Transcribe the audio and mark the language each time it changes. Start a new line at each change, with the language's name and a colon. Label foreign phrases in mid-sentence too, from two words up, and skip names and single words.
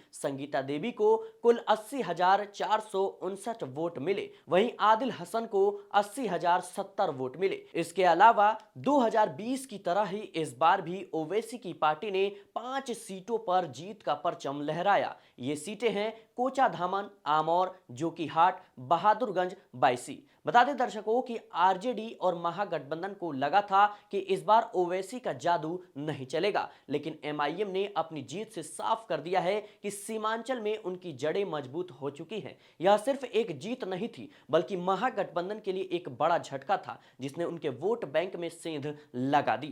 Hindi: संगीता देवी को कुल 80,459 वोट मिले, वहीं आदिल हसन को 80,070 वोट मिले। इसके अलावा 2020 की तरह ही इस बार भी ओवैसी की पार्टी ने 5 सीटों पर जीत का परचम लहराया। ये सीटें हैं कोचाधामन, आमौर, जोकीहाट, बहादुरगंज, बायसी। बता दें दर्शकों कि आरजेडी और महागठबंधन को लगा था कि इस बार ओवैसी का जादू नहीं चलेगा, लेकिन एमआईएम ने अपनी जीत से साफ कर दिया है कि सीमांचल में उनकी जड़ें मजबूत हो चुकी हैं। यह सिर्फ एक जीत नहीं थी, बल्कि महागठबंधन के लिए एक बड़ा झटका था, जिसने उनके वोट बैंक में सेंध लगा दी।